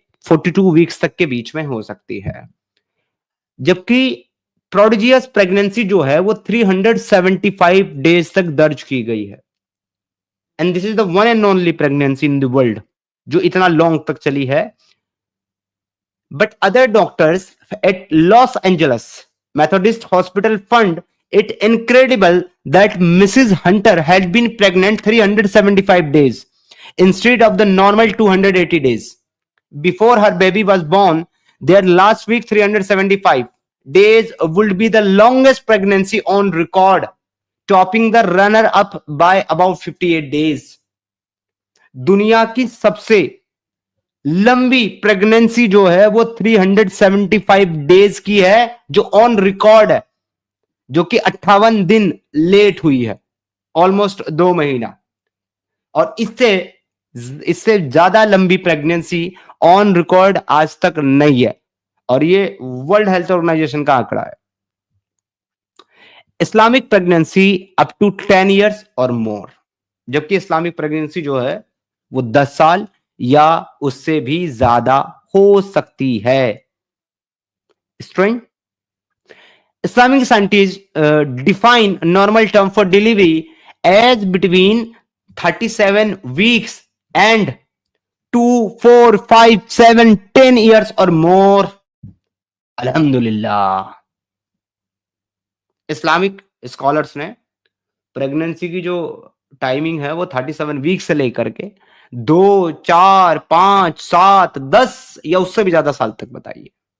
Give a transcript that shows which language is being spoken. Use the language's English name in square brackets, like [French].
[Hindi] 42 weeks तक के बीच में हो सकती है, जबकि प्रोडिजियस प्रेगनेंसी जो है वो 375 डेज तक दर्ज की गई है। [English] and this is the one and only pregnancy in the world [Hindi] जो इतना लॉन्ग तक चली है। [English] But other doctors at Los Angeles Methodist hospital fund it incredible that Mrs. Hunter had been pregnant 375 days instead of the normal 280 days. Before her baby was born, their last week 375 days would be the longest pregnancy on record, topping the runner-up by about 58 days. [Hindi] दुनिया की सबसे लंबी pregnancy जो है वो 375 days की है, जो ऑन रिकॉर्ड है, जो कि 58 दिन लेट हुई है, ऑलमोस्ट 2 महीना। और इससे ज्यादा लंबी प्रेगनेंसी ऑन रिकॉर्ड आज तक नहीं है, और ये वर्ल्ड हेल्थ ऑर्गेनाइजेशन का आंकड़ा है। [English] Islamic pregnancy up to 10 years और more, [Hindi] जबकि इस्लामिक प्रेगनेंसी जो है वो 10 साल या उससे भी ज्यादा हो सकती है। [English] Strange Islamic scientists define normal term for delivery as between 37 weeks and 2, 4, 5, 7, 10 years or more. [Hindi] अल्हम्दुलिल्लाह, इस्लामिक स्कॉलर्स ने प्रेगनेंसी की जो टाइमिंग है वो 37 वीक से लेकर के 2, 4, 5, 7, 10 या उससे भी ज्यादा साल तक बताई है।